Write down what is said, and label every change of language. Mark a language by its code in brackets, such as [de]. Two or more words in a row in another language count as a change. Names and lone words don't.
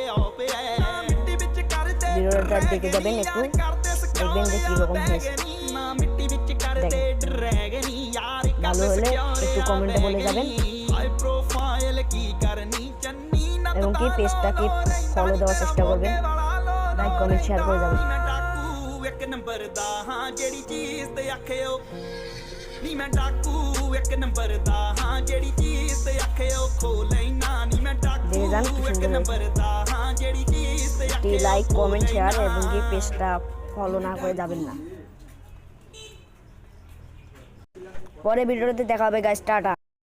[bn] ভিডিওটা দেখে যাবেন, একটু দেখবেন যে কীরকম হয়েছে। ভালো হলে একটু কমেন্টে বলে যাবেন এবং কি পেজটাকে ফলো দেওয়ার চেষ্টা করবেন, লাইক কমেন্ট শেয়ার করে যাবেন। [pa] ਇੱਕ ਨੰਬਰ ਦਾ ਹਾਂ ਜਿਹੜੀ ਚੀਜ਼ ਤੇ ਆਖਿਓ ਨੀ ਮੈਂ ਡਾਕੂ ਇੱਕ ਨੰਬਰ ਦਾ ਹਾਂ ਜਿਹੜੀ ਚੀਜ਼ ਤੇ ਆਖਿਓ ਖੋ ਲੈਣਾ ਨੀ ਮੈਂ ਡਾਕੂ ਇੱਕ ਨੰਬਰ ਦਾ ਹਾਂ ਜਿਹੜੀ ਚੀਜ਼ ਤੇ ਆਖਿਓ [bn] লাইক কমেন্ট শেয়ার এবং কি পেজটা ফলো না করে যাবেন না। পরে ভিডিওতে দেখা হবে গাইস, টাটা।